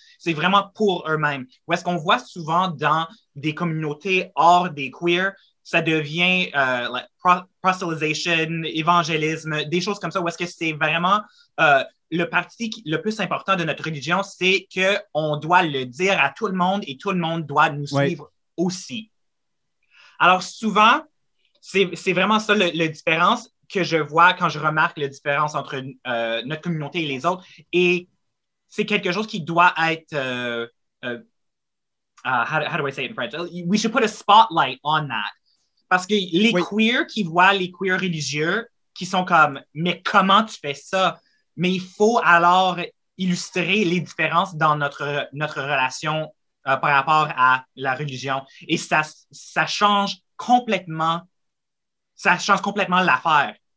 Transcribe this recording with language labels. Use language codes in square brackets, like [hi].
[fr] C'est vraiment pour eux-mêmes. Ou est-ce qu'on voit souvent dans des communautés hors des queers, ça devient proselytisation, évangélisme, des choses comme ça, ou est-ce que c'est vraiment le parti le plus important de notre religion, c'est qu'on doit le dire à tout le monde et tout le monde doit nous suivre aussi. Alors souvent, c'est vraiment ça la différence que je vois quand je remarque la différence entre notre communauté et les autres. Et c'est quelque chose qui doit être... [en] how do I say it in French? We should put a spotlight on that. [fr] Parce que les queers qui voient les queers religieux, qui sont comme, mais comment tu fais ça? Mais il faut alors illustrer les différences dans notre relation par rapport à la religion. Et ça change complètement l'affaire.